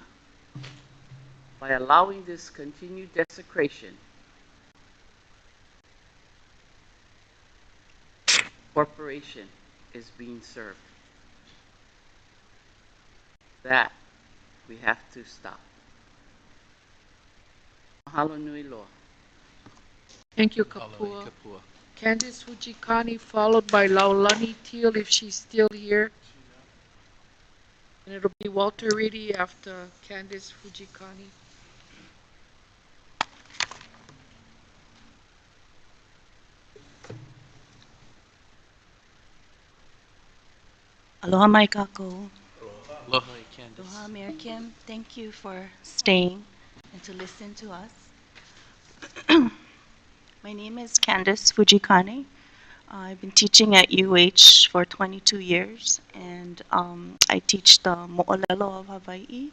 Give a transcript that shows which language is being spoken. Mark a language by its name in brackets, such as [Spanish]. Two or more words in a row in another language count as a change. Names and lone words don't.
[English] By allowing this continued desecration, corporation is being served. That we have to stop. [Hawaiian] Mahalo nui loa. [English] Thank you, Kapua. Candice Fujikani, followed by Laulani Teal, if she's still here. And it'll be Walter Reedy after Candice Fujikani. [Hawaiian] Aloha mai kako. Aloha, Candace. Aloha, Mayor Kim. [English] Thank you for staying and to listen to us. My name is Candice Fujikane. I've been teaching at UH for 22 years, and I teach the Mo'olelo of Hawaii.